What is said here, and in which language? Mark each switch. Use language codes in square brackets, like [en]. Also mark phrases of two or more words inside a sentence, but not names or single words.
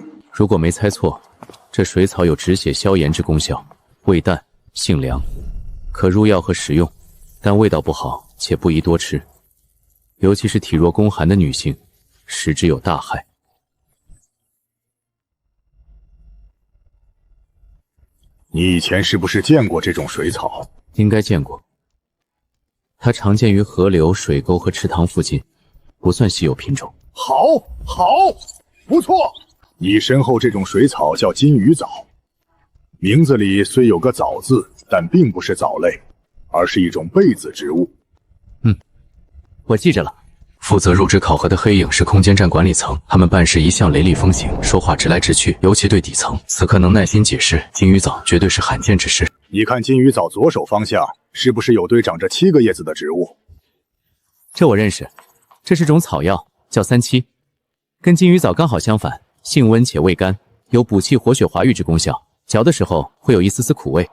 [zh] 如果沒猜錯，這水草有止血消炎之功效，味淡，性涼，可入藥和食用，但味道不好，且不宜多吃，尤其是體弱宫寒的女性，食之有大害。你以前是不是見過這種水草？應該見過。它常見於河流、水溝和池塘附近，不算稀有品種。好，不錯， 你身後這種水草叫金魚藻，名字裡雖有個藻字，但並不是藻類，而是一種被子植物。我記着了。负責入职考核的黑影是空间站管理层，他们办事一向雷厉风行，说話直來直去，尤其對底層，此刻能耐心解釋金魚藻絕對是罕見之事。你看金魚藻左手方向是不是有堆長着7個葉子的植物？這我認識，這是種草藥，叫3七，跟金魚藻剛好相反，性溫且味甘，有補氣活血滑瘀之功效，嚼的時候會有一絲絲苦味。